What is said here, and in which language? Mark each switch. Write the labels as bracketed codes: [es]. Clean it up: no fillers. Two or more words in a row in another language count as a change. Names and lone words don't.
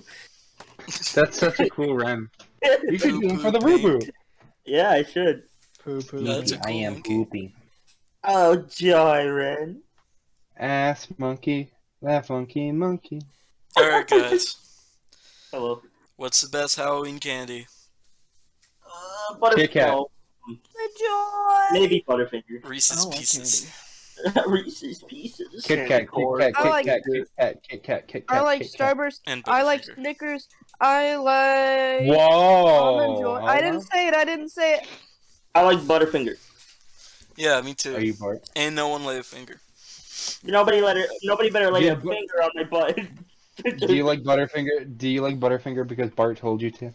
[en] That's such a cool rhyme. You should do it for the Poo-poo Roo pink. Yeah, I should. Poo poo. That's a I cool am monkey. poopy. Oh, Jyren. Ass monkey, that funky monkey. Alright, guys. Hello. What's the best Halloween candy? Butterfinger. Kit Kat. No, Enjoy. maybe Butterfinger. Reese's I like Pieces. Reese's Pieces. Kit Kat, Kit Kat, I like- Kit Kat, Kit Kat, Kit Kat, Kit Kat. I like Kit Kat. Starburst. And I like Butterfinger. Snickers. I like Whoa! Almond Joy. I didn't say it. I didn't say it. I like Butterfinger. Yeah, me Are too. you bored? Ain't no one lay a finger. Nobody better lay Yeah, a but- finger on my butt. Do you like Butterfinger? Do you like Butterfinger because Bart told you to?